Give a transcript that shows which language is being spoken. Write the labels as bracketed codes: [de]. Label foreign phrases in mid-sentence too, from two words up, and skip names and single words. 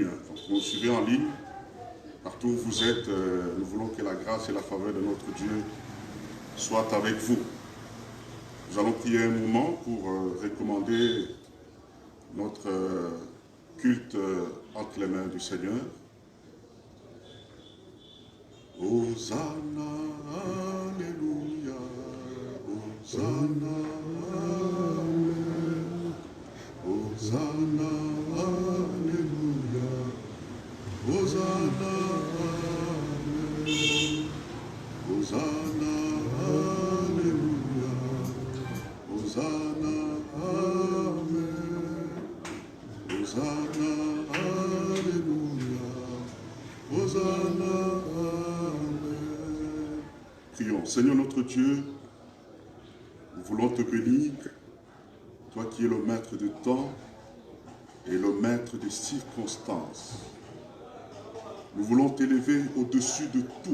[fr] Donc, vous nous suivez en ligne. Partout où vous êtes, nous voulons que la grâce et la faveur de notre Dieu soient avec vous. Nous allons prier un moment pour recommander notre culte entre les mains du Seigneur. Hosanna, Alléluia, Hosanna, Amen. Hosanna, Alléluia, Hosanna, Amen. Hosanna, Alléluia, Hosanna, Amen. Hosanna, Alléluia, Hosanna, Amen. Prions. Seigneur notre Dieu, nous voulons te bénir, toi qui es le maître du temps et le maître des circonstances. Nous voulons t'élever au-dessus de tout.